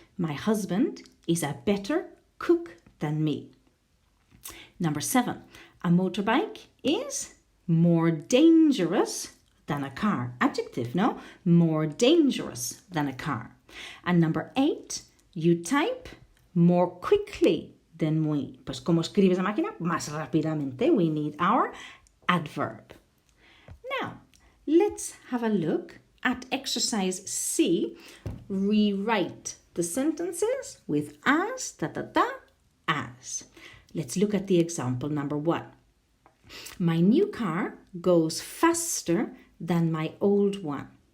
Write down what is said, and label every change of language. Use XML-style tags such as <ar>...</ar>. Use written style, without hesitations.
<en>My husband is a better cook than me. Number 7. A motorbike is more dangerous than a car. Adjective, no? More dangerous than a car. And number 8. You type more quickly than we.</en> <es>Pues como escribes la máquina, más rápidamente.</es> <en>We need our adverb. Now, let's have a look at exercise C. Rewrite the sentences with as, as. Let's look at the example number 1. My new car goes faster than my old one.</en>